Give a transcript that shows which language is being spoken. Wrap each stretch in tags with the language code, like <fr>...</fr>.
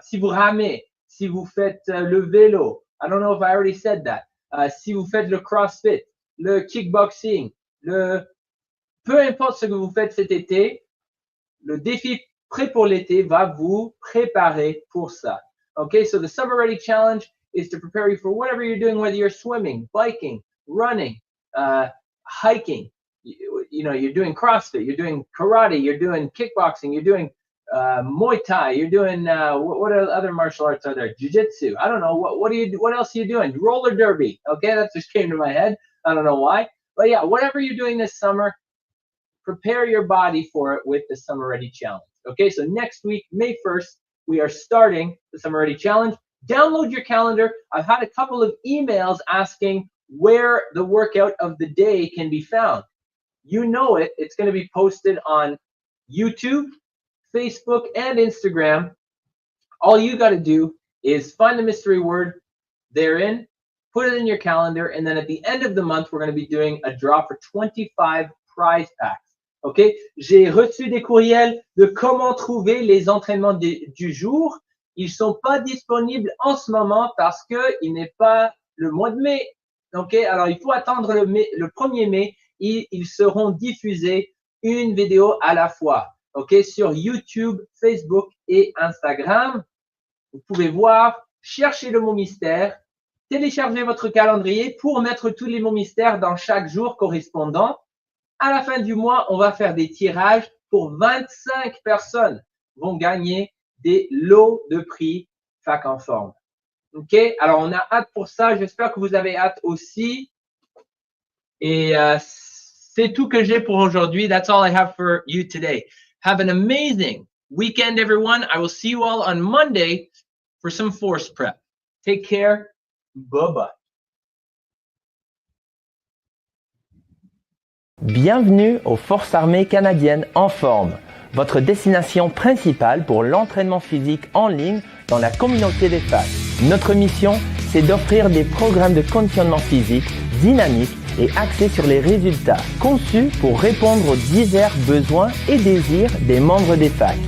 <fr>Si vous ramez, si vous faites le vélo,</fr> <en>I don't know if I already said that.</en> <fr>Si vous faites le CrossFit, le kickboxing, peu importe ce que vous faites cet été, le défi prêt pour l'été va vous préparer pour ça.</fr> <en>Okay, so the Summer Ready Challenge is to prepare you for whatever you're doing, whether you're swimming, biking, running, hiking, you know, you're doing CrossFit, you're doing karate, you're doing kickboxing, you're doing Muay Thai, you're doing, what other martial arts are there? Jiu-Jitsu, I don't know, what else are you doing? Roller derby, okay, that just came to my head, I don't know why. But yeah, whatever you're doing this summer, prepare your body for it with the Summer Ready Challenge. Okay, so next week, May 1st, we are starting the Summer Ready Challenge. Download your calendar. I've had a couple of emails asking where the workout of the day can be found. You know it. It's going to be posted on YouTube, Facebook, and Instagram. All you got to do is find the mystery word therein, put it in your calendar, and then at the end of the month, we're going to be doing a draw for 25 prize packs.</en> <fr>OK, j'ai reçu des courriels de comment trouver les entraînements du jour. Ils sont pas disponibles en ce moment parce que il n'est pas le mois de mai. OK, alors il faut attendre le 1er mai et ils seront diffusés une vidéo à la fois. OK, sur YouTube, Facebook et Instagram. Vous pouvez voir, chercher le mot mystère, télécharger votre calendrier pour mettre tous les mots mystères dans chaque jour correspondant. À la fin du mois, on va faire des tirages pour 25 personnes vont gagner des lots de prix Fac en forme. OK? Alors, on a hâte pour ça. J'espère que vous avez hâte aussi. Et c'est tout que j'ai pour aujourd'hui.</fr> <en>That's all I have for you today. Have an amazing weekend, everyone. I will see you all on Monday for some force prep. Take care. Bye-bye.</en> <fr>Bienvenue aux Forces armées canadiennes en forme, votre destination principale pour l'entraînement physique en ligne dans la communauté des facs. Notre mission, c'est d'offrir des programmes de conditionnement physique dynamiques et axés sur les résultats, conçus pour répondre aux divers besoins et désirs des membres des facs.</fr>